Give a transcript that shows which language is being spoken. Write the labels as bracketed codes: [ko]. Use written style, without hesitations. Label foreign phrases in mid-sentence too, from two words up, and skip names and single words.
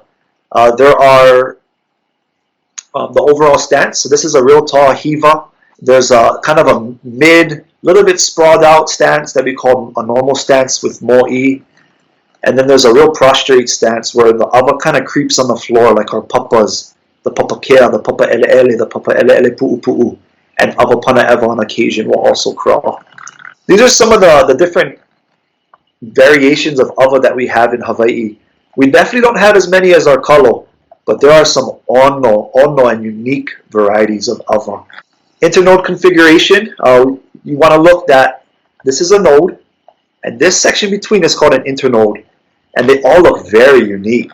[en] There are the overall stance. So this is a real tall hiva. There's a kind of a mid, little bit sprawled out stance that we call a normal stance with mo'i. And then there's a real prostrate stance where the ʻawa kind of creeps on the floor like our papas, the papa kea, the papa ele'ele, the papa ele'ele pu'upu'u, and ʻawa panaewa on occasion will also crawl. These are some of the different variations of ʻawa that we have in Hawaii. We definitely don't have as many as our kalo, but there are some ono and unique varieties of ʻawa. Internode configuration, you want to look that this is a node, and this section between is called an internode, and they all look very unique.